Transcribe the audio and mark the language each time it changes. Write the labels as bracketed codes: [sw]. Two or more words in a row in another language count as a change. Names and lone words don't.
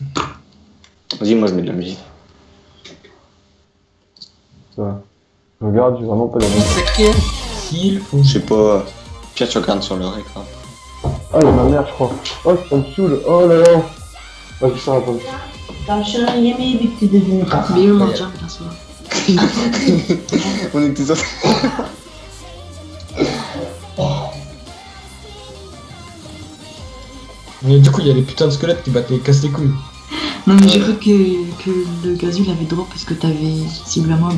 [fr] Vas-y, moi je mets de la musique. Ça va. Je regarde, j'ai vraiment pas d'avis. Sacré Sylphonia. Je sais pas. Pierre, tu regardes sur leur écran. Ah, il y a ma mère, je crois. Oh, ça me saoule. Oh là là. Vas-y, ça va. [tr] Tavşanın yemeği bitti dediğini kapat. Benim alacağım biraz sonra. [fr] On était sortis. Mais du coup, il y a les putains de squelettes qui battent les casse les couilles. Non mais j'ai cru que le gazule avait drop parce que t'avais cible un mob.